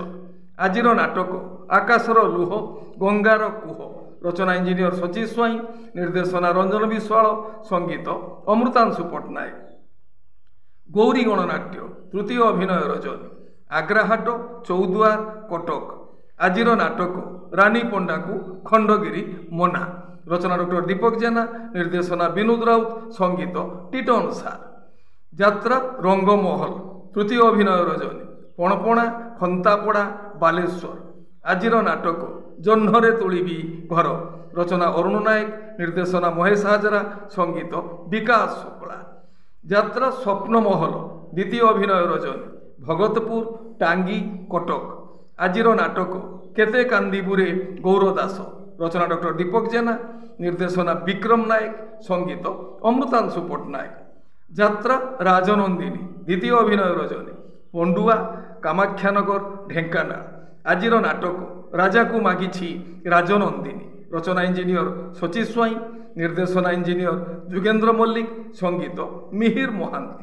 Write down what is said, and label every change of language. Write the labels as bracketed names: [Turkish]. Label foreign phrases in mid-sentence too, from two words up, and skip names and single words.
[Odia] ଆଜିର ନାଟକ ଆକାଶର ଲୁହ ଗଙ୍ଗାର କୁହ। ରଚନା ଇଞ୍ଜିନିୟର ସଚିବ ସ୍ୱାଇ, ନିର୍ଦ୍ଦେଶନା ରଞ୍ଜନ ବିଶ୍ୱାଳ, ସଙ୍ଗୀତ ଅମୃତାଂଶୁ ପଟ୍ଟନାୟକ। ଗୌରୀ ଗଣନାଟ୍ୟ ତୃତୀୟ ଅଭିନୟ ରଜନୀ ଆଗ୍ରାହାଟ ଚୌଦ୍ୱାର କଟକ। ଆଜିର ନାଟକ ରାଣୀ ପଣ୍ଡା କୋ ଖଣ୍ଡଗିରି ମୋନା। ରଚନା ଡକ୍ଟର ଦୀପକ ଜେନା, ନିର୍ଦ୍ଦେଶନା ବିନୋଦ ରାଉତ, ସଙ୍ଗୀତ ଟିଟନ ସାର। ଯାତ୍ରା ରଙ୍ଗମହଲ ତୃତୀୟ ଅଭିନୟ ରଜନୀ ପଣପଣା ଖଣ୍ଟାପଡ଼ା ବାଲେଶ୍ୱର। ଆଜିର ନାଟକ ଜହ୍ନରେ ତୋଳିବି ଘର। ରଚନା ଅରୁଣ ନାୟକ, ନିର୍ଦ୍ଦେଶନା ମହେଶ ହାଜରା, ସଙ୍ଗୀତ ବିକାଶ ଶୁକ୍ଳା। ଯାତ୍ରା ସ୍ୱପ୍ନମହଲ ଦ୍ୱିତୀୟ ଅଭିନୟ ରଜନୀ ଭଗତପୁର ଟାଙ୍ଗି କଟକ। ଆଜିର ନାଟକ କେତେ କାନ୍ଦିବୁରେ ଗୌର ଦାସ, ରଚନା ଡକ୍ଟର ଦୀପକ ଜେନା, ନିର୍ଦ୍ଦେଶନା ବିକ୍ରମ ନାୟକ, ସଙ୍ଗୀତ ଅମୃତାଂଶୁ ପଟ୍ଟନାୟକ। ଯାତ୍ରା ରାଜନନ୍ଦିନୀ ଦ୍ୱିତୀୟ ଅଭିନୟ ରଜନୀ ପଣ୍ଡୁଆ କାମାକ୍ଷାନଗର ଢେଙ୍କାନାଳ। ଆଜିର ନାଟକ ରାଜାକୁ ମାଗିଛି ରାଜନନ୍ଦିନୀ, ରଚନା ଇଞ୍ଜିନିୟର ଶଚୀ ସ୍ୱାଇଁ, ନିର୍ଦ୍ଦେଶନା ଇଞ୍ଜିନିୟର ଯୁଗେନ୍ଦ୍ର ମଲ୍ଲିକ, ସଙ୍ଗୀତ ମିହିର ମହାନ୍ତି।